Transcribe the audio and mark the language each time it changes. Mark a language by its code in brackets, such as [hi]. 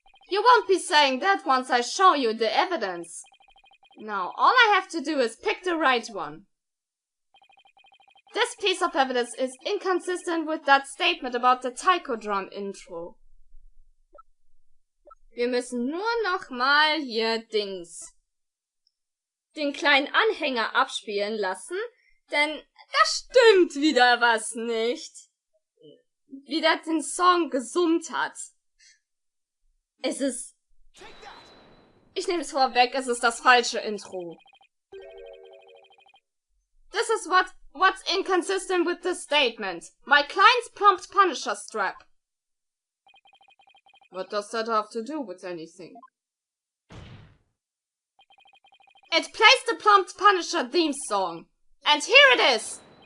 [en] You won't be saying that once I show you the evidence. Now, all I have to do is pick the right one. This piece of evidence is inconsistent with that statement about the taiko drum intro. [de] Wir müssen nur noch mal hier den kleinen Anhänger abspielen lassen, denn da stimmt wieder was nicht. Wie der den Song gesummt hat. Ich nehme es vorweg, es ist das falsche Intro. [en] This is what's inconsistent with the statement. My client's prompt Punisher strap. What does that have to do with anything? It plays the prompt Punisher theme song. And here it is!